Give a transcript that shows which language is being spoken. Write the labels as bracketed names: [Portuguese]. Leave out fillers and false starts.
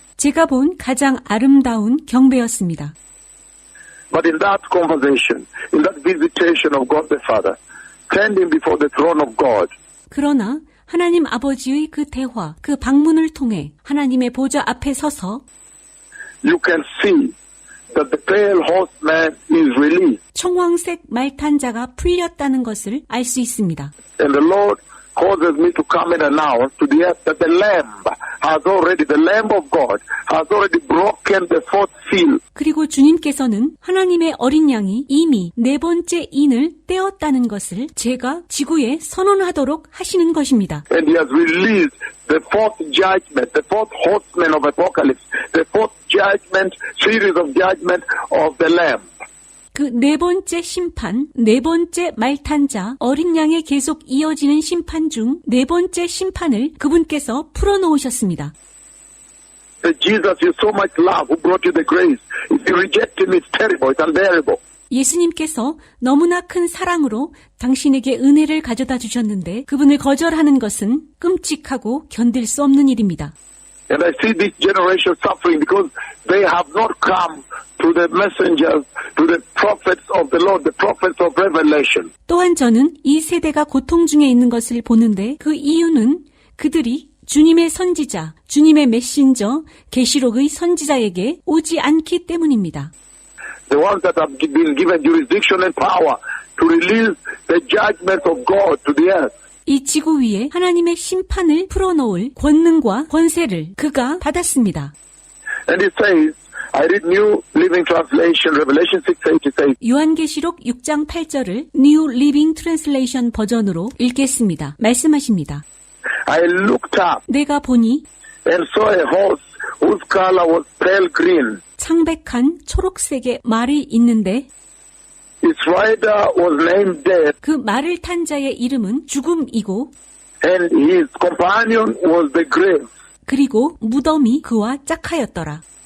[Korean] 제가 본 가장 아름다운 경배였습니다. [English] But in that conversation, in that visitation of God the Father, standing before the throne of God, [Korean] 그러나 하나님 아버지의 그 대화, 그 방문을 통해 하나님의 보좌 앞에 서서 [English] you can see that the pale horseman is released. [Korean] 청황색 말탄자가 풀렸다는 것을 알 수 있습니다. [English] And the Lord causes me to come and announce to the earth that the Lamb of God has already broken the fourth seal. [Korean] 그리고 주님께서는 하나님의 어린 양이 이미 네 번째 인을 떼었다는 것을 제가 지구에 선언하도록 하시는 것입니다. [English] And he has released the fourth judgment, the fourth horseman of Apocalypse, the fourth judgment, series of judgment of the Lamb. [Korean] 그 네 번째 심판, 네 번째 말탄자, 어린 양에 계속 이어지는 심판 중 네 번째 심판을 그분께서 풀어놓으셨습니다. [English] Jesus, you so much love, who brought you the grace. If you reject him, it's terrible, it's unbearable. [Korean] 예수님께서 너무나 큰 사랑으로 당신에게 은혜를 가져다 주셨는데 그분을 거절하는 것은 끔찍하고 견딜 수 없는 일입니다. [English] And I see this generation suffering because they have not come to the messengers, to the prophets of the Lord, the prophets of Revelation. [Korean] 또한 저는 이 세대가 고통 중에 있는 것을 보는데 그 이유는 그들이 주님의 선지자, 주님의 메신저, 계시록의 선지자에게 오지 않기 때문입니다. [English] The ones that have been given jurisdiction and power to release the judgment of God to the earth. [Korean] 이 지구 위에 하나님의 심판을 풀어놓을 권능과 권세를 그가 받았습니다. [English] And it says, I read New Living Translation, Revelation 6:8, it says, [Korean] 요한계시록 6장 8절을 New Living Translation 버전으로 읽겠습니다. 말씀하십니다. [English] I looked up [Korean] 내가 보니 [English] and saw a horse whose color was pale green. [Korean] 창백한 초록색의 말이 있는데 [English] Its rider was named Death, [Korean] 그 말을 탄 자의 이름은 죽음이고 [English] and his companion was the grave. [Korean] 그리고 무덤이 그와 짝하였더라.